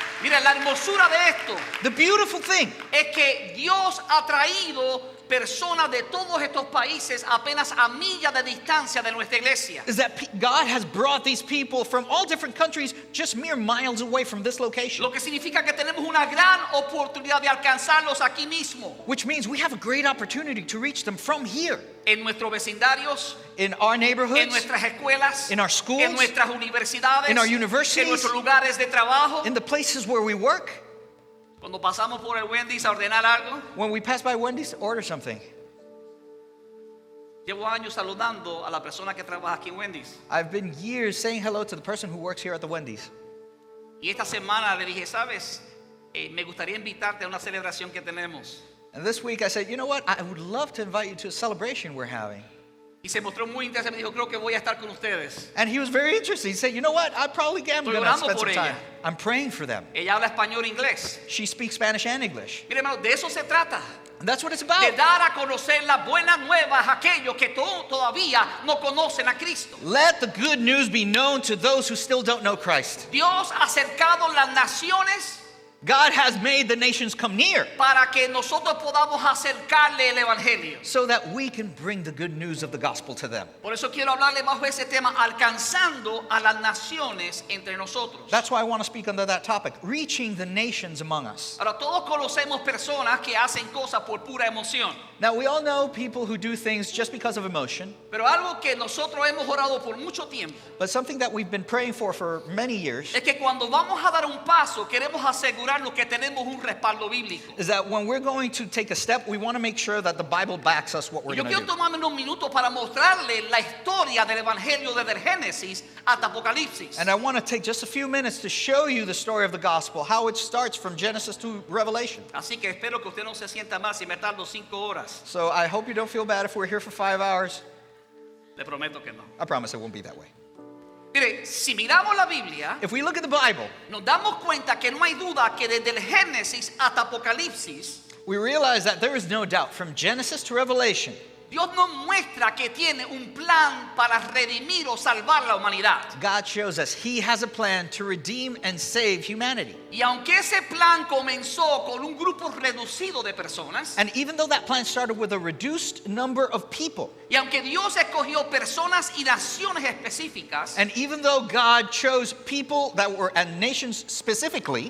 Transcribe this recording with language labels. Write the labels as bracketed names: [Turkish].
[Spanish] Mira, la hermosura de esto [English] The beautiful thing [Spanish] es que Dios ha traído personas de todos estos países apenas a millas de distancia de nuestra iglesia. [English] is that God has brought these people from all different countries just mere miles away from this location, [Spanish] Lo que significa que tenemos una gran oportunidad de alcanzarlos aquí mismo, [English] which means we have a great opportunity to reach them from here, [Spanish] en nuestros vecindarios, [English] in our [Spanish] en [English] neighborhoods, [Spanish] nuestras escuelas, [English] in our schools, [Spanish] en nuestras universidades, [English] in our universities, [Spanish] en nuestros lugares de trabajo. [English] in the places where we work. [Spanish] Cuando pasamos por el Wendy's a ordenar algo, [English] When we pass by Wendy's, order something. [Spanish] llevo años saludando a la persona que trabaja aquí en Wendy's. [English] I've been years saying hello to the person who works here at the Wendy's. [Spanish] Y esta semana le dije, sabes, me gustaría invitarte a una celebración que tenemos. [English] And this week I said, you know what? I would love to invite you to a celebration we're having. [Spanish] Y se mostró muy interesante, me dijo, creo que voy a estar con ustedes. [English] And he was very interested. He said, you know what? I probably am [Spanish] Estoy [English] going to [Spanish] orando [English] spend [Spanish] por [English] some time. [Spanish] ella. [English] I'm praying for them. [Spanish] Ella habla español e inglés. [English] She speaks Spanish and English. [Spanish] Mire, hermano, de eso se trata. [English] And that's what it's [Spanish] De [English] about. [Spanish] dar a conocer las buenas nuevas a aquellos que todavía no conocen a Cristo. [English] Let the good news be known to those who still don't know Christ. [Spanish] Dios ha acercado las naciones [English] God has made the nations come near [Spanish] para que nosotros podamos acercarle el evangelio. [English] so that we can bring the good news of the gospel to them. [Spanish] Por eso quiero hablarle bajo ese tema, alcanzando a las naciones entre nosotros. [English] That's why I want to speak under that topic, reaching the nations among us. [Spanish] Ahora, todos conocemos personas que hacen cosas por pura emoción. [English] Now, we all know people who do things just because of emotion, [Spanish] Pero algo que nosotros hemos orado por mucho tiempo [English] but something that we've been praying for many years [Spanish] es que cuando vamos a dar un paso queremos asegurarnos que tenemos un respaldo bíblico. [English] is that when we're going to take a step, we want to make sure that the Bible backs us what we're [Spanish] Yo [English] going to [Spanish] quiero [English] do. [Spanish] tomarme unos minutos para mostrarle la historia del evangelio desde el Génesis hasta Apocalipsis. [English] And I want to take just a few minutes to show you the story of the gospel, how it starts from Genesis to Revelation. [Spanish] Así que espero que usted no se sienta mal si me tardo 5 horas. [English] So I hope you don't feel bad if we're here for 5 hours. [Spanish] Le prometo que no. [English] I promise it won't be that way. [Spanish] Mire, si miramos la Biblia, [English] If we look at the Bible, [Spanish] nos damos cuenta que no hay duda que desde el Génesis hasta Apocalipsis, [English] we realize that there is no doubt from Genesis to Revelation, [Spanish] Dios nos muestra que tiene un plan para redimir o salvar la humanidad. [English] God shows us He has a plan to redeem and save humanity. [Spanish] Y aunque ese plan comenzó con un grupo reducido de personas, [English] And even though that plan started with a reduced number of people, [Spanish] y aunque Dios escogió personas y naciones específicas [English] and even though God chose people that were, and nations specifically,